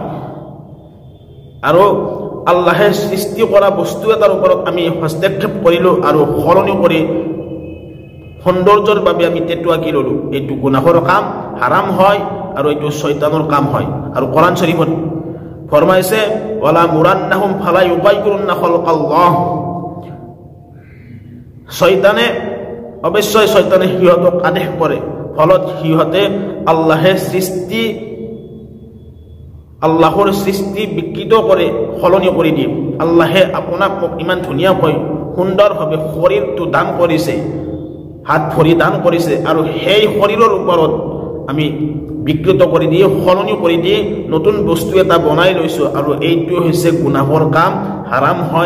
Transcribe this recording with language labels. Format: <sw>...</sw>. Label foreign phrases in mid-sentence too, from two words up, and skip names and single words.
<as>আৰু আল্লাহে সৃষ্টি কৰা বস্তু এটাৰ ওপৰত আমি হস্তক্ষেপ কৰিলোঁ আৰু সলনি কৰি সৌন্দৰ্যৰ বাবে আমি টেটু আঁকি ল'লোঁ, এইটো গুনাহৰ কাম, হাৰাম হয়, আৰু এইটো শয়তানৰ কাম হয়। আৰু কোৰাণ শৰীফত ফৰমাইছে,</as> <ar>ولآمرنهم فليغيرن خلق الله.</ar> <as>শয়তানে, অৱশ্যে শয়তানে সিহঁতক আদেশ কৰে, ফলত সিহঁতে আল্লাহৰ সৃষ্টি বিকৃত কৰে, সলনি কৰি দিয়ে। আল্লাহে আপোনাক মোক ইমান ধুনীয়াকৈ সুন্দৰভাৱে শৰীৰটো দান কৰিছে, হাত ভৰি দান কৰিছে, আৰু সেই শৰীৰৰ ওপৰত আমি বিকৃত কৰি দি, সলনি কৰি দি নতুন বস্তু এটা বনাই লৈছোঁ, আৰু এইটো হৈছে গুনাহৰ কাম, হাৰাম হয়।</as>